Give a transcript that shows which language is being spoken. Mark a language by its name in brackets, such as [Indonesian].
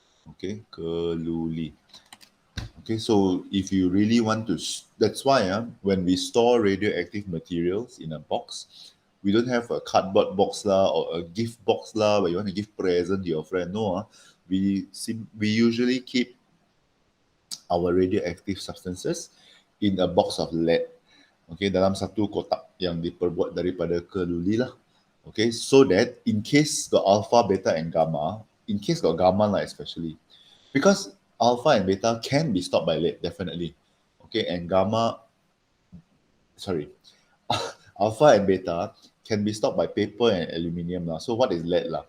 [English] Okay, [Malay] keluli. [English] Okay, so if you really want to, that's why when we store radioactive materials in a box, we don't have a cardboard box lah or a gift box lah where you want to give present to your friend. No, we usually keep our radioactive substances in a box of lead. [Malay] Okay, dalam satu kotak yang diperbuat daripada keluli lah. [English] Okay, so that in case got alpha, beta and gamma, in case got gamma lah especially, because alpha and beta can be stopped by lead, definitely. Okay, and gamma, sorry, alpha and beta can be stopped by paper and aluminium lah. So what is lead lah?